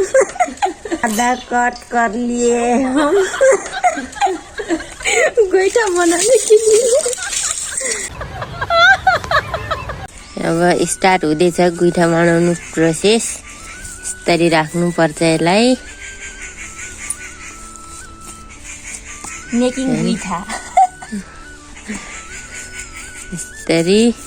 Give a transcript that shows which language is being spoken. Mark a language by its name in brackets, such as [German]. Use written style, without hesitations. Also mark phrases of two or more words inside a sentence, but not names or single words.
[Hindi] आधा कट कर लिए हम गोइठा बनाने के लिए। [Nepali] अब स्टार्ट हुँदैछ गुइठा बनाउनु प्रोसेस। यसरी राख्नु पर्छ यसलाई। मेकिङ गुइठा यसरी।